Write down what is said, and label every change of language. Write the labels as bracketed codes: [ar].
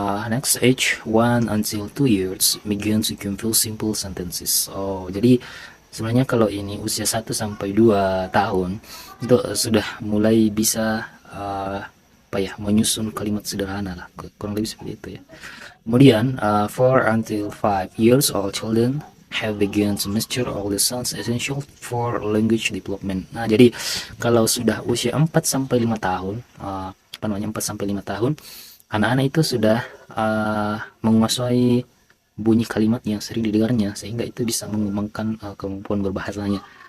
[en] Next, age 1 until 2 years begin to compose simple sentences. [id] Oh, jadi sebenarnya kalau ini usia 1 sampai 2 tahun itu sudah mulai bisa apa ya, menyusun kalimat sederhana lah, kurang lebih seperti itu ya. [en] Kemudian 4 until 5 years old children have begun to master all the sounds essential for language development. [id] Nah, jadi kalau sudah usia 4 sampai 5 tahun, apa namanya, 4 sampai 5 tahun, anak-anak itu sudah menguasai bunyi kalimat yang sering didengarnya, sehingga itu bisa mengembangkan kemampuan berbahasanya.